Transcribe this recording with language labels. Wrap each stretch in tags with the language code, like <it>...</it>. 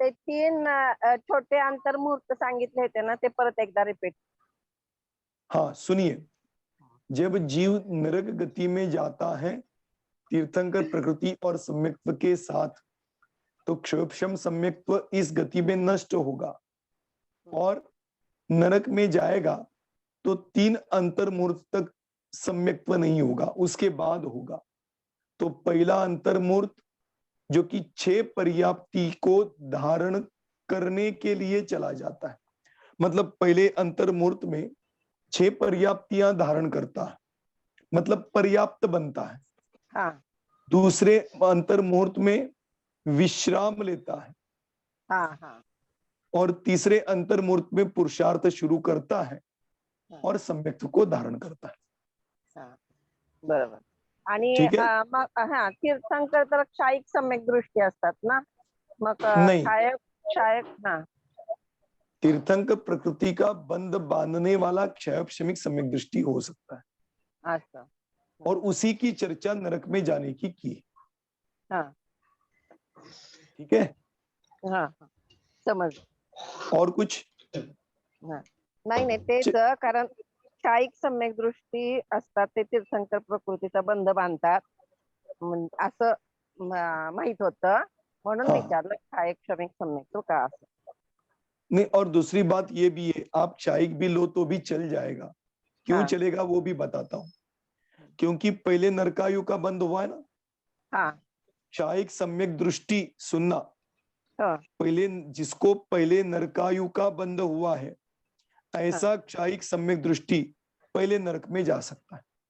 <mr>ते 3 छोटे अंतर्मुहूर्त सांगितले होते ना, ते परत एकदा रिपीट.</mr> <hi>हाँ, सुनिए। जब जीव नरक गति में जाता है तीर्थंकर प्रकृति और सम्यक्त्व के साथ, तो क्षोभक्षम सम्यक्त्व इस गति में नष्ट होगा और नरक में जाएगा तो 3 अंतर्मुहूर्त तक सम्यक्त्व नहीं होगा, उसके बाद होगा। तो पहला अंतर्मुहूर्त जो कि 6 पर्याप्ति को धारण करने के लिए चला जाता है, मतलब पहले अंतर्मुहूर्त में 6 पर्याप्तियां धारण करता है, मतलब पर्याप्त बनता है। हाँ, दूसरे अंतर्मुहूर्त में विश्राम लेता है, हाँ, हाँ, और तीसरे अंतर्मुहूर्त में पुरुषार्थ शुरू करता है हाँ, और सम्यक्त्व को धारण करता है।</hi> <mr>हाँ, बरोबर. आणि</mr> <hi>ठीक है,</hi> <mr>मग हा तीर्थंकर तर क्षायिक सम्यक दृष्टी असतात ना, मग</mr> <hi>नहीं,</hi> <mr>क्षायक क्षायक हा</mr> <hi>तीर्थंकर प्रकृति का बंध बांधने वाला क्षयक्षमिक सम्यक दृष्टि हो सकता है,</hi> <mr>असं.</mr> <hi>और उसी की चर्चा नरक में जाने की। हाँ, ठीक है,</hi> <mr>हाँ, हाँ, समज.</mr> <hi>और कुछ?</hi> <mr>हा. नाही नाही, तेच कारण क्षायिक सम्यक दृष्टी असतात ते तीर्थंकर प्रकृतीचा बंध बांधतात असं माहित होतं, म्हणून</mr> <hi>हाँ,</hi> <mr>विचारलं क्षायिक क्षमिक सम्यक तो का असं.</mr> <hi>नहीं, और दूसरी बात ये भी है, आप क्षायिक भी लो तो भी चल जाएगा। क्यों हाँ, चलेगा वो भी बताता हूं। क्योंकि पहले नरकायु का बंध हुआ है ना, हाँ, क्षायिक सम्यक दृष्टि सुनना, हाँ, पहले जिसको पहले नरकायु का बंध हुआ है, ऐसा क्षायिक सम्यक दृष्टि पहले नरक में जा सकता है।</hi>